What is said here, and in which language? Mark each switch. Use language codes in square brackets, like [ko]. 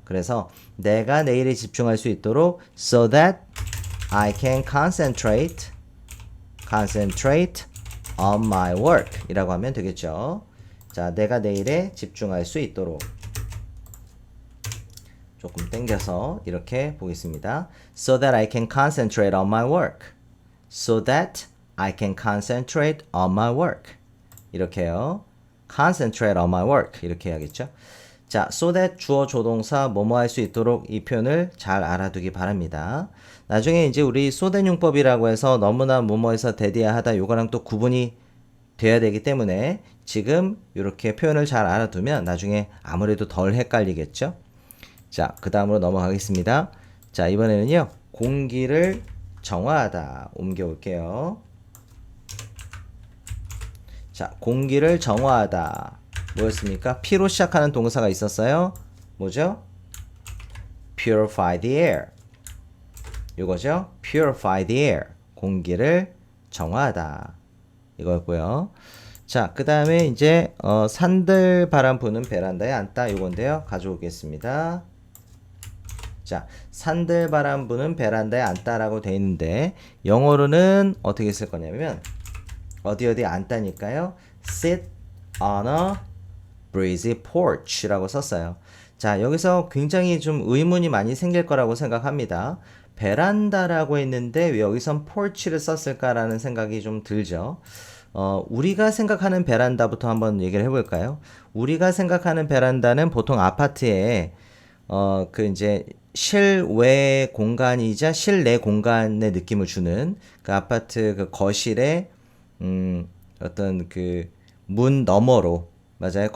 [ko] 그래서 내가 내일에 집중할 수 있도록 [en] so that I can concentrate on my work [ko] 이라고 하면 되겠죠. 자, 내가 내일에 집중할 수 있도록 조금 당겨서 이렇게 보겠습니다. [en] So that I can concentrate on my work. So that I can concentrate on my work. [ko] 이렇게요. [en] Concentrate on my work. [ko] 이렇게 해야겠죠. 자, so that 주어 조동사 뭐뭐 할 수 있도록 이 표현을 잘 알아두기 바랍니다. 나중에 이제 우리 so that 용법이라고 해서 너무나 뭐뭐해서 대디야 하다 요거랑 또 구분이 돼야 되기 때문에 지금 이렇게 표현을 잘 알아두면 나중에 아무래도 덜 헷갈리겠죠. 자, 그 다음으로 넘어가겠습니다. 자, 이번에는요. 공기를 정화하다 옮겨올게요. 자, 공기를 정화하다 뭐였습니까? P로 시작하는 동사가 있었어요. 뭐죠? [en] Purify the air. [ko] 이거죠? [en] Purify the air. [ko] 공기를 정화하다. 이거였고요. 자, 그 다음에 이제 산들 바람 부는 베란다에 앉다 이건데요. 가져오겠습니다. 자, 산들 바람 부는 베란다에 앉다라고 돼 있는데 영어로는 어떻게 쓸 거냐면 어디 앉다니까요. [en] Sit on a breezy porch [ko] 라고 썼어요. 자, 여기서 굉장히 좀 의문이 많이 생길 거라고 생각합니다. 베란다라고 했는데 왜 여기선 porch를 썼을까라는 생각이 좀 들죠. 우리가 생각하는 베란다부터 한번 얘기를 해볼까요? 우리가 생각하는 베란다는 보통 아파트에 그 이제 실외 공간이자 실내 공간의 느낌을 주는 그 아파트 그 거실에 어떤 그 문 너머로 맞아요.